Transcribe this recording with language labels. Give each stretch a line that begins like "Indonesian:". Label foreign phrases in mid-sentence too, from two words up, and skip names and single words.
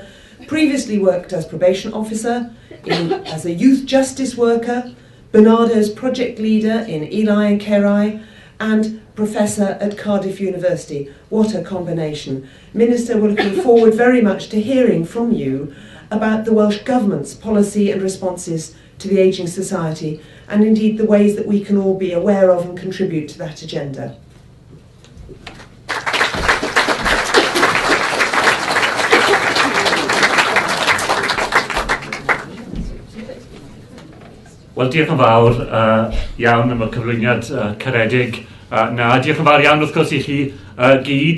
English: Previously worked as probation officer, as a youth justice worker, Bernardo's project leader in Ely and Cerrai, and professor at Cardiff University. What a combination. Minister, we're looking forward very much to hearing from you about the Welsh Government's policy and responses to the ageing society, and indeed the ways that we can all be aware of and contribute to that agenda.
Welsh: Wel, diolch yn fawr iawn am y cyflwyniad caredig. Diolch yn fawr iawn wrth gwrs I chi gyd.